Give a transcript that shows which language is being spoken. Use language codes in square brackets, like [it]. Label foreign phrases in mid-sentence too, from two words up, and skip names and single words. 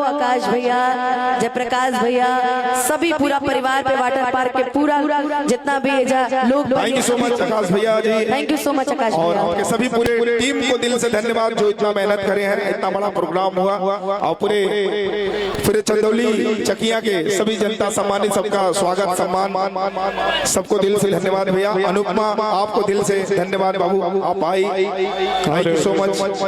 [hi] आकाश भैया, जयप्रकाश भैया, सभी पूरा परिवार पे [en] water park [hi] के पूरा जितना भी लोग [en] thank you so much आकाश [hi] भैया जी, [en] thank you so much आकाश [hi] और भैया आपके सभी पूरे टीम को दिल से धन्यवाद जो इतना मेहनत करे हैं, इतना बड़ा प्रोग्राम हुआ और पूरे चंदौली चकिया के सभी जनता सम्मानित सबका स्वागत सम्मान सबको दिल से धन्यवाद भैया। अनुपमा आपको दिल से धन्यवाद बाबू, आप आई, [en] thank you so much.